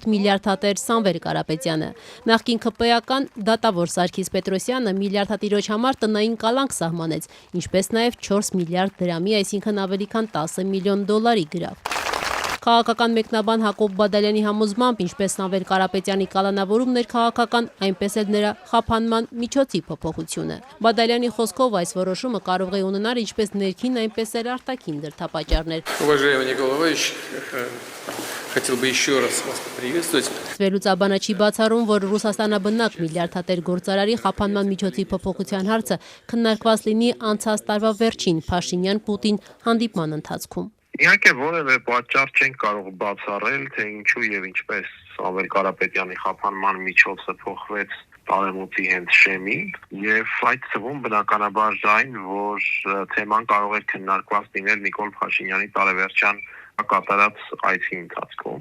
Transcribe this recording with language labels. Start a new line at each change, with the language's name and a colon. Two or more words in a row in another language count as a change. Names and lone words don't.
Armenian: միլիարդատեր Սամվել Կարապետյանը։ Նախկին ՔՊ-ական դատավոր Սարգիս Պետրոսյանը միլիարդատիրոջ համար տնային կալանք սահմանեց, ինչպես նաև 4 միլիարդ դրամի, այսինքն ավելի քան 10 միլիոն դոլարի գրավ։ Քաղաքական մեկնաբան Հակոբ Բադալյանի համոզմամբ, ինչպես Սամվել Կարապետյանի կալանավորումն էր քաղաքական, այնպես էլ նրա խափանման միջոցի փոփոխությունը։ Բադալյանի խոսքով այս որոշումը կարող է ունենալ ինչպես ներքին, այնպես էլ արտաքին դրդապատճառներ։
Russian: Хотел бы еще раз вас поприветствовать.
Armenian: Վերլուծաբանը չի բացառում, որ Ռուսաստանաբնակ միլիարդատեր գործարարի խափանման միջոցի փոփոխության հարցը քննարկված լինի անցած տարվա վերջին Փաշինյան-Պուտին հանդիպման ընթացքում։ Իհարկե որևէ պատճառ չենք կարող բացառել, թե ինչու եւ ինչպես Սամվել Կարապետյանի խափանման միջոցը փոխվեց տարեմուտի հենց շեմի եւ այդ թվում բնականաբար այն, որ թեման կարող է քննարկված լինել Նիկոլ Փաշինյանի տարեվերջյան կատարած այցի ընթացքում։